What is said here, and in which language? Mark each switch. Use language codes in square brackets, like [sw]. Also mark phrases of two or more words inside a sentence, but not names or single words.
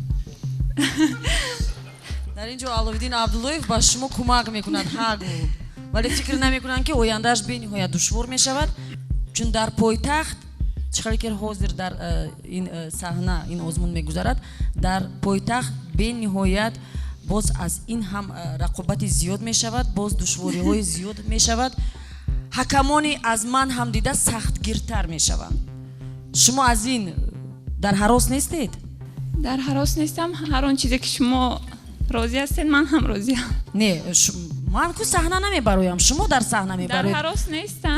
[fa] در اینجا علایالدین عبداللهیف با شما کمک میکند حق ولی فکر نمیکنند که آیندهش به نهایت دشوار میشود چون در پایتخت چقدر که حاضر در این صحنه این آزمون میگذرد در پایتخت به نهایت باز از این هم رقابت زیاد میشود باز دشواری های زیاد میشود [tg] ҳакамони аз ман ҳам дида сахтгиртар мешаванд. шумо аз ин дар ҳарос нестед? дар ҳарос нестам. ҳар он чизе ки шумо розӣ ҳастед ман ҳам розиам. Не, ман ку саҳна намебароям, шумо дар саҳна мебароед. дар ҳарос нестам.